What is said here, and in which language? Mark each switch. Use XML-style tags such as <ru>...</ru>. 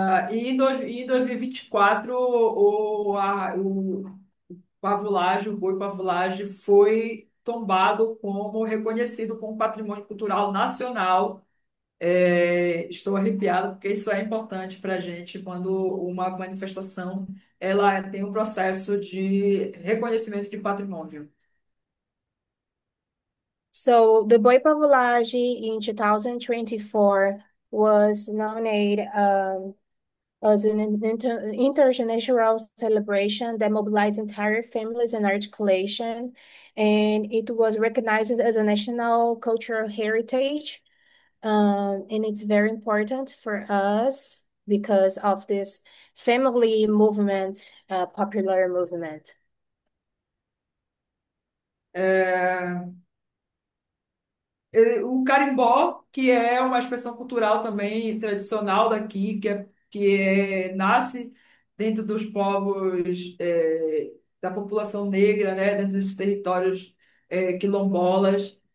<pt>E em 2024, o pavulagem, o boi pavulagem foi tombado como reconhecido como patrimônio cultural nacional. Estou arrepiada porque isso é importante para a gente quando uma manifestação ela tem um processo de reconhecimento de patrimônio.</pt> <en>So the Boi Pavulagem in 2024 was nominated as an international celebration that mobilized entire families and articulation, and it was recognized as a national cultural heritage. And it's very important for us because of this family movement, popular movement.</en> <pt>É, o carimbó, que é uma expressão cultural também tradicional daqui, nasce dentro dos povos, da população negra, né, dentro desses territórios, quilombolas.</pt>